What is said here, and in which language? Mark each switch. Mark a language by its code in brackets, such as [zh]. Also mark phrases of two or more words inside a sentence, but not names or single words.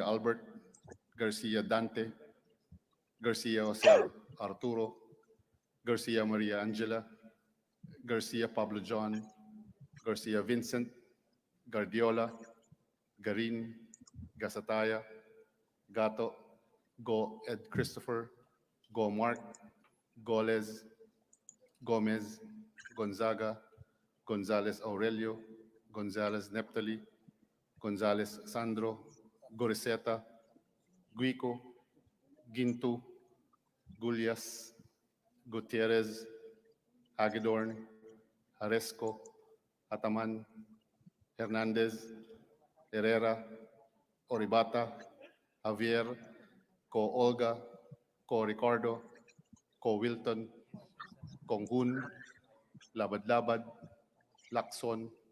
[en] Albert, Garcia Dante, Garcia Jose Arturo, Garcia Maria Angela, Garcia Pablo John, Garcia Vincent, Guardiola, Garin, Gasataya, Gato, Go Ed Christopher, Go Mark, Goles, Gomez, Gonzaga, Gonzalez Aurelio, Gonzalez Neptali, Gonzalez Sandro, Goriseta, Guico, Gintu, Gulias, Gutierrez, Hagedorn, Haresco, Ataman, Hernandez, Herrera, Oribata, Javier, Ko Olga, Ko Ricardo, Ko Wilton, Konghun, Labad-Labad, Lacson,